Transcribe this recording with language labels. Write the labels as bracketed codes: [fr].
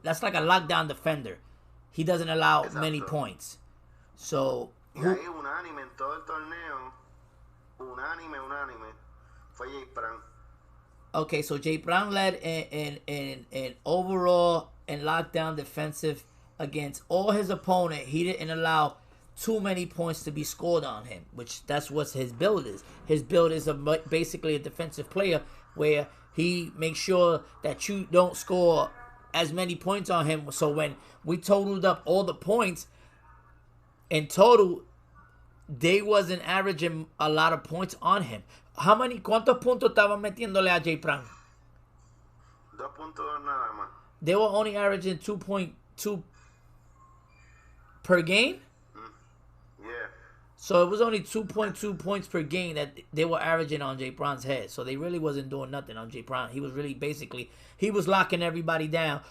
[en] That's like a lockdown defender. He doesn't allow many points. So [es] y ahí unánime en todo el torneo, unánime, fue Jay Prang. [en] Okay, so Jay Brown led in overall and lockdown defensive against all his opponent. He didn't allow too many points to be scored on him, which that's what his build is. His build is basically a defensive player where he makes sure that you don't score as many points on him. So when we totaled up all the points in total, they wasn't averaging a lot of points on him. [es] ¿Cuántos puntos estaban metiéndole a Jay Prang? 2.2 nada más. [en] They were only averaging 2.2 per game? Yeah. So it was only 2.2 points per game that they were averaging on Jay Prang's head. So they really wasn't doing nothing on Jay Prang. He was really he was locking everybody down.